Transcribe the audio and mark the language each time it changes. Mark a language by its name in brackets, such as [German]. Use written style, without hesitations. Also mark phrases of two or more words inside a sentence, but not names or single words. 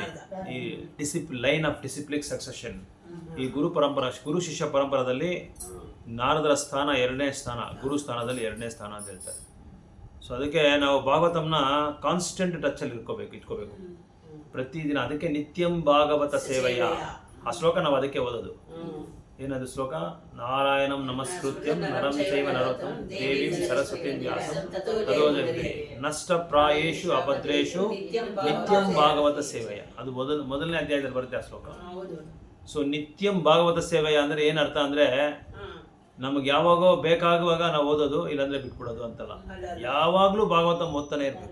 [Kannada] ಈ [English] line of disciplic succession, [Kannada] ಈ ಗುರು ಶಿಷ್ಯ ಪರಂಪರದಲ್ಲಿ ನಾರದರ ಸ್ಥಾನ ಎರಡನೇ ಸ್ಥಾನ, ಗುರು ಸ್ಥಾನದಲ್ಲಿ ಎರಡನೇ ಸ್ಥಾನ ಅಂತ ಹೇಳ್ತಾರೆ. ಸೊ ಅದಕ್ಕೆ ನಾವು ಭಾಗವತಂನ [English] constant touchalli [Kannada] ಇಟ್ಕೋಬೇಕು ಪ್ರತಿದಿನ. ಅದಕ್ಕೆ [Sanskrit] ನಿತ್ಯಂ ಭಾಗವತ ಸೇವೆಯ [Kannada] ಆ ಶ್ಲೋಕ ನಾವು ಅದಕ್ಕೆ ಓದೋದು. ಏನದು ಶ್ಲೋಕ? [Sanskrit] ನಾರಾಯಣಂ ನಮಸ್ಕೃತ್ಯಂ ನರಂ ಚೈವ ನರೋತ್ತಮಂ ದೇವೀಂ ಸರಸ್ವತೀಂ ವ್ಯಾಸಂ ತತೋ ಜಯತೆ ನಷ್ಟ ಪ್ರಾಯೇಷು ಅಭದ್ರೇಷು ನಿತ್ಯಂ ಭಾಗವತ ಸೇವೆಯ. [Kannada] ಅದು ಮೊದಲನೇ ಅಧ್ಯಾಯದಲ್ಲಿ ಬರುತ್ತೆ ಆ ಶ್ಲೋಕ. ಸೊ [Sanskrit] ನಿತ್ಯಂ ಭಾಗವತ ಸೇವೆಯ [Kannada] ಅಂದರೆ ಏನರ್ಥ ಅಂದರೆ, ನಮಗೆ ಯಾವಾಗೋ ಬೇಕಾಗುವಾಗ ನಾವು ಓದೋದು, ಇಲ್ಲಾಂದರೆ ಬಿಟ್ಬಿಡೋದು ಅಂತಲ್ಲ. ಯಾವಾಗಲೂ ಭಾಗವತ ಓದ್ತಾನೆ ಇರಬೇಕು.